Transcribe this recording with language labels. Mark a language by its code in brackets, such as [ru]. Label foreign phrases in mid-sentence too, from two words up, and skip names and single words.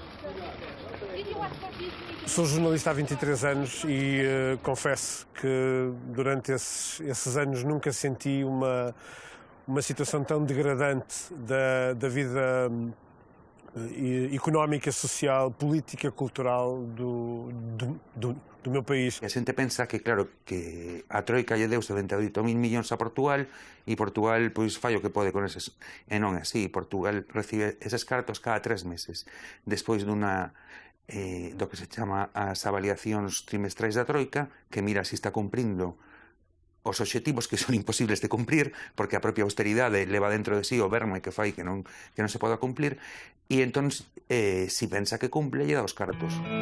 [pt] Sou jornalista há 23 anos e confesso que durante esses anos nunca senti uma situação tão degradante da vida económica, social, política, cultural do meu país. [gl] A xente pensa que, claro, que a Troika lle deu 78.000 millóns a Portugal e Portugal pois fai o que pode con eses. E non é así. Portugal recibe eses cartos cada 3 meses. Despois do que se chama as avaliacións trimestrais da Troika, que mira se está cumprindo os obxectivos que son imposibles de cumprir, porque a propia austeridade leva dentro de sí o verme que fai que non se poda cumplir, e entón, si pensa que cumple, lle dá os cartos.